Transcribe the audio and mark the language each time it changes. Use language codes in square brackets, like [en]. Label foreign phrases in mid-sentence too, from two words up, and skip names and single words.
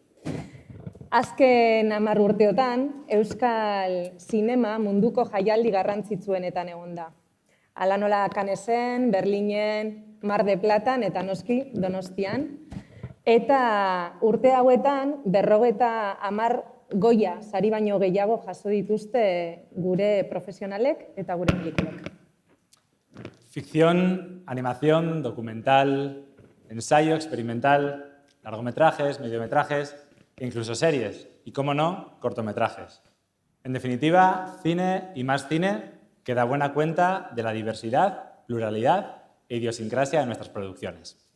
[eu] Azken 10 urteotan, Euskal Zinema munduko jaialdi garrantzitsuenetan egon da. Hala nola Canesen, Berlinen, Mar de Platan eta noski Donostian. Eta urte hauetan 50 Goya sari baino gehiago jaso dituzte gure profesionalek eta gure pelikulek. [es] Ficción, animación, documental, ensayo, experimental, largometrajes, mediometrajes e incluso series. Y, cómo no, cortometrajes. En definitiva, cine y más cine que da buena cuenta de la diversidad, pluralidad e idiosincrasia de nuestras producciones.